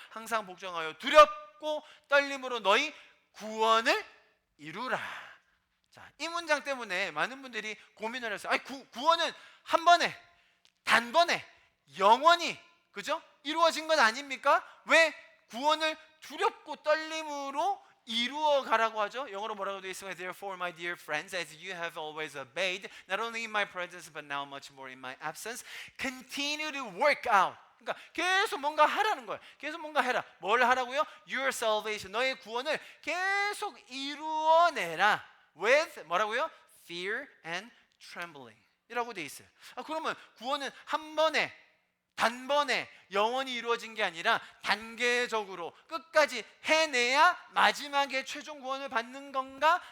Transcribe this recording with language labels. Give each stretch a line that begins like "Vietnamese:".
Korean: 항상 복종하여 두렵고 떨림으로 너희 구원을 이루라. 자, 이 문장 때문에 많은 분들이 고민을 했어요. 아니, 구원은 한 번에, 단번에, 영원히, 그죠? 이루어진 것 아닙니까? 왜 구원을 두렵고 떨림으로 이루어 가라고 하죠? 영어로 뭐라고 되어 있어요?
English: Therefore, my dear friends, as you have always obeyed, not only in my presence but now much more in my absence, continue to work out.
Korean: 그러니까 계속 뭔가 하라는 거예요. 계속 뭔가 해라. 뭘 하라고요?
English: Your salvation,
Korean: 너의 구원을 계속 이루어내라.
English: With
Korean: 뭐라고요?
English: Fear and trembling
Korean: 이라고 되어 있어요. 그러면 구원은 한 번에, 단번에 영원히 이루어진 게 아니라 단계적으로 끝까지 해내야 마지막에 최종 구원을 받는 건가?